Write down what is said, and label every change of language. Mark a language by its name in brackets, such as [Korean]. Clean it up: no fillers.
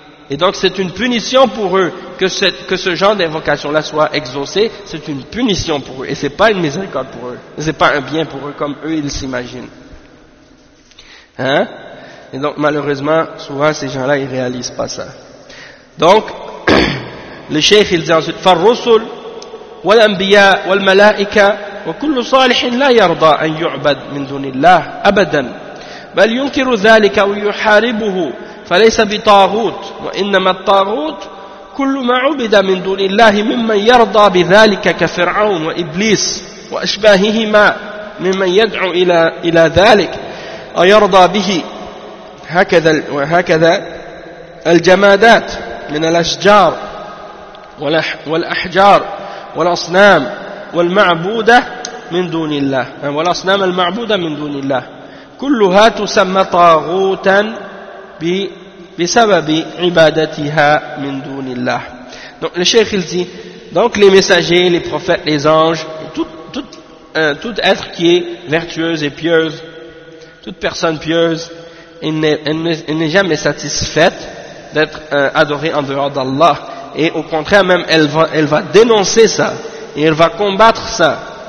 [French] Et donc c'est une punition pour eux que ce genre d'invocation-là soit exaucée. C'est une punition pour eux et c'est pas une miséricorde pour eux. C'est pas un bien pour eux comme eux ils s'imaginent. Hein? Et donc malheureusement, souvent ces gens-là ils réalisent pas ça. Donc le cheikh il dit ensuite [Arabic] فَالرُّسُلْ والأنبياء والملائكة وكل صالح لا يرضى أن يعبد من دون الله أبدا بل ينكر ذلك ويحاربه فليس بطاغوت وإنما الطاغوت كل ما عبد من دون الله ممن يرضى بذلك كفرعون وإبليس وأشباههما ممن يدعو إلى ذلك ويرضى به وهكذا الجمادات من الأشجار والأحجار والأصنام والمعبودة من دون الله والأصنام المعبودة من دون الله كلها تسمى طاغوتا بسبب عبادتها من دون الله. [French] Donc le cheikh il dit, donc les messagers, les prophètes, les anges, toutes tout être qui est vertueuse et pieuse, toute personne pieuse, elle n'est jamais satisfaite d'être adorée en dehors d'Allah. Et au contraire, même, elle va dénoncer ça. Et elle va combattre ça.